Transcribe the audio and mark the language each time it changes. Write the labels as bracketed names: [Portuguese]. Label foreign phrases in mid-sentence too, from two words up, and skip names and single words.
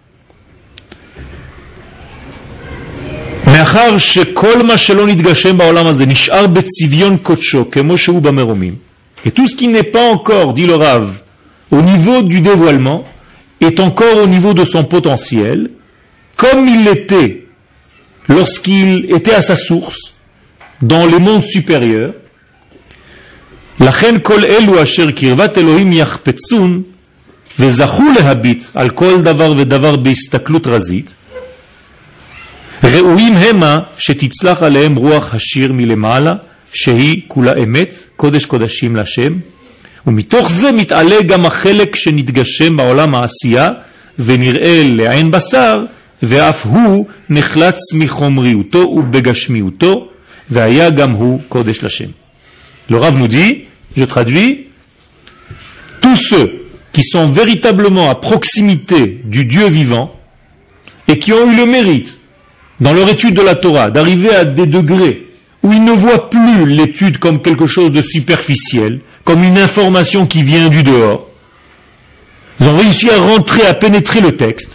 [French] Et tout ce qui n'est pas encore, dit le Rav, au niveau du dévoilement, est encore au niveau de son potentiel, comme il l'était lorsqu'il était à sa source, dans les mondes supérieurs. [Hebrew] לכן כל אלו אשר קרבת אלוהים יחפצון וזכו להביט על כל דבר ודבר בהסתכלות רזית, ראויים המה שתצלח עליהם רוח השיר מלמעלה, שהיא כולה אמת, קודש קודשים להשם, ומתוך זה מתעלה גם החלק שנתגשם בעולם העשייה, ונראה לעין בשר, ואף הוא נחלץ מחומריותו ובגשמיותו, והיה גם הוא קודש לשם. [French] Le Rav nous dit, je traduis, tous ceux qui sont véritablement à proximité du Dieu vivant et qui ont eu le mérite, dans leur étude de la Torah, d'arriver à des degrés où ils ne voient plus l'étude comme quelque chose de superficiel, comme une information qui vient du dehors, ils ont réussi à rentrer, à pénétrer le texte.